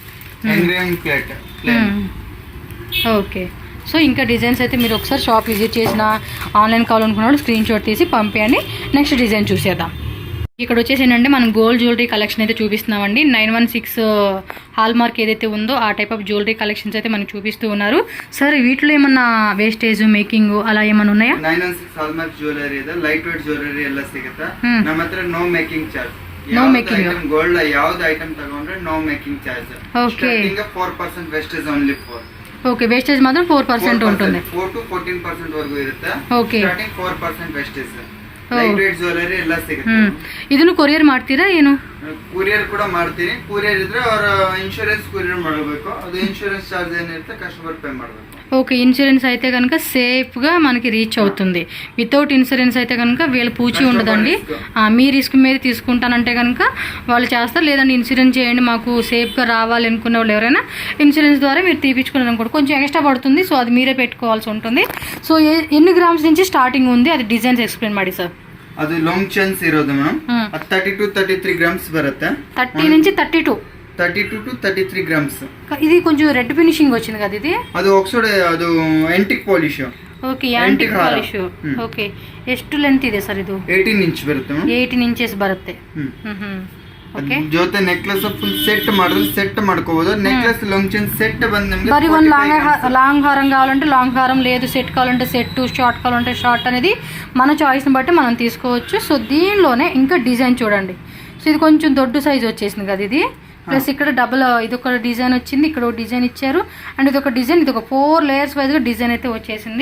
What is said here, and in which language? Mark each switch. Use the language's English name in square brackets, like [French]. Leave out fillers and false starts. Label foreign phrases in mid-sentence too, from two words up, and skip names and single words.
[Telugu] ఓకే, సో ఇంకా డిజైన్స్ అయితే మీరు ఒకసారి [English] shop visit [Telugu] చేసిన ఆన్లైన్ కావాలనుకున్న వాళ్ళు [English] screen shot [Telugu] తీసి పంపించండి. నెక్స్ట్ డిజైన్ చూసేద్దాం. ఇక్కడ వచ్చేసి ఏంటంటే మనం [English] gold jewellery collection [Telugu] అయితే చూపిస్తున్నామండి. 916 హాల్ మార్క్ ఏదైతే ఉందో ఆ [English] type of jewellery collections [Telugu] అయితే మనకు చూపిస్తూ ఉన్నారు. సార్ వీటిలో ఏమన్నా [English] wastage making [Telugu] అలా ఏమన్నా ఉన్నాయా? [Kannada] 916 హాల్ మార్క్ ಜ್ಯುವೆಲರಿ ಇದೆ, [English] light weight jewellery [Kannada] ಎಲ್ಲ ಸಿಗುತ್ತೆ ನಮ್ಮ ಹತ್ರ. [English] no making charge, no making. [Kannada] ಗೋಲ್ಡ್ ಯಾವ್ದು ಐಟಮ್ ತಗೊಂಡ್ರೆ [English] no making charge. [Kannada] ಓಕೆ, 4% [English] wastage only [Kannada] 4. [Telugu] ఓకే, వేస్టేజ్ మాత్రం 4% ఉంటుంది. 4 to 14% వరకు ఇರುತ್ತೆ. ఓకే, [Kannada] ಸ್ಟಾರ್ಟಿಂಗ್ 4% ವೇಸ್ಟೇಜ್. [English] light weight jewellery [Kannada] ಎಲ್ಲ ಸಿಗುತ್ತೆ. ಇದನ್ನು ಕೊರಿಯರ್ ಮಾಡ್ತೀರಾ ಏನು? ಕೊರಿಯರ್ ಕೂಡ ಮಾಡ್ತೀನಿ. ಕೊರಿಯರ್ ಇದ್ರೆ ಅವರ [English] insurance courier [Kannada] ಮಾಡಬೇಕು. ಅದು [English] insurance charge [Kannada] ಏನಿರುತ್ತೆ [English] customer pay [Kannada] ಮಾಡಬೇಕು. [Telugu] ఓకే, ఇన్సూరెన్స్ అయితే కనుక సేఫ్గా మనకి రీచ్ అవుతుంది. వితౌట్ ఇన్సూరెన్స్ అయితే కనుక వీళ్ళు పూచి ఉండదండి. మీ రిస్క్ మీద తీసుకుంటానంటే కనుక వాళ్ళు చేస్తారు. లేదంటే ఇన్సూరెన్స్ చేయండి మాకు సేఫ్గా రావాలి అనుకున్న వాళ్ళు ఎవరైనా ఇన్సూరెన్స్ ద్వారా మీరు తీపించుకున్నారు అనుకోండి, కొంచెం ఎక్స్ట్రా పడుతుంది. సో అది మీరే పెట్టుకోవాల్సి ఉంటుంది. సో ఎన్ని గ్రామ్స్ నుంచి స్టార్టింగ్ ఉంది అది [English] designs explain [Kannada] ಮಾಡಿ ಸರ್. ಅದು [English] long chains [Kannada] ಇರೋದು ಮೇಡಮ್. 30 to 33 ಗ್ರಾಮ್ಸ್ ಬರುತ್ತೆ. [Telugu] 30 నుంచి 32 [Kannada] to 33 ಗ್ರಾಮ್ಸ್. [Telugu] ఇది కొంచెం [English] red finishing [Telugu] వచ్చింది కదా ఇది. [Kannada] ಅದು ಆಕ್ಸೈಡ್, ಅದು [English] antique polish. [Kannada] ಓಕೆ, [English] antique polish. [Kannada] ಓಕೆ, ಎಷ್ಟು ಲೆಂತ್ ಇದೆ ಸರ್ ಇದು? 18 ಇಂಚ್ ಬರುತ್ತೆ. 18 ಇಂಚಸ್ ಬರುತ್ತೆ. ಓಕೆ, ಜೊತೆ [English] necklace full set [Kannada] ಮಾಡಿದ್ರೆ ಸೆಟ್ ಮಾಡ್ಕೋಬಹುದು. [English] necklace long chain set [Kannada] ಬಂದು ನಿಮಗೆ [Telugu] మరి వన్ లాంగ్ హారం కావాలంటే లాంగ్ హారం, లేదు సెట్ కావాలంటే సెట్, షార్ట్ కావాలంటే షార్ట్ అనేది మన చాయిస్ని బట్టి మనం తీసుకోవచ్చు. సో దీనిలోనే ఇంకా డిజైన్ చూడండి. సో ఇది కొంచెం దొడ్డు సైజ్ వచ్చేసింది కదా ఇది. ప్లస్ ఇక్కడ డబుల్ ఇది ఒక డిజైన్ వచ్చింది, ఇక్కడ ఒక డిజైన్ ఇచ్చారు. అండ్ ఇది ఒక డిజైన్, ఇది ఒక 4 లేయర్స్ వైజ్గా డిజైన్ అయితే వచ్చేసింది.